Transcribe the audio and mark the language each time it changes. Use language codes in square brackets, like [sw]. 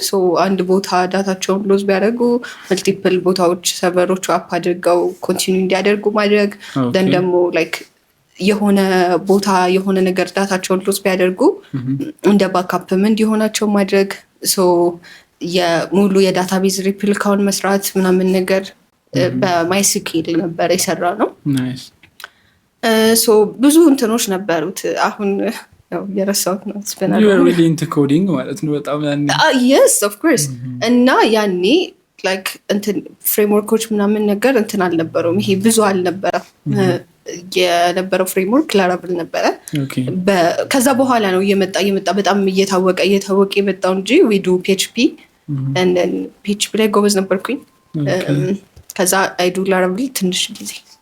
[am] ሶ አንድ ቦታ ዳታቸውን ሎዝ ቢያደርጉ መልቲፕል ቦታዎች ሰርቨሮቹ አፕ አድርገው ኮንቲኒው እንዲያደርጉ ማድረግ ደን ደግሞ ላይክ የሆነ ቦታ የሆነ ነገር ዳታቸውን ሎዝ ቢያደርጉ እንደ ባካፕም እንዲሆናቸው ማድረግ። ሶ የሙሉ የዳታቤዝ ሪፕሊካውን መስራት ምናምን ነገር በማይስኪል ነበር የሰራ ነው። ሶ ብዙ እንትኖች ነበሩት። አሁን ያው የረሳሁት ነው ስፔናል [en] you are really into coding [am] ማለት ነው በጣም ያኔ [en] yes of course [am] እና ያኔ like እንትን ፍሬምወርኮች ምናምን ነገር እንትን አልነበረውም። ይሄ ብዙ አልነበረም የነበረው ፍሬምወርክ ላራብል ነበረ። ከዛ በኋላ ነው እየመጣ በጣም እየታወቀ የመጣው እንጂ [en] we do PHP and then PHP [am] ላይ ጎበዝ ነበርኩኝ። ከዛ [en] I do [am] ላራብል ትንሽ ጊዜ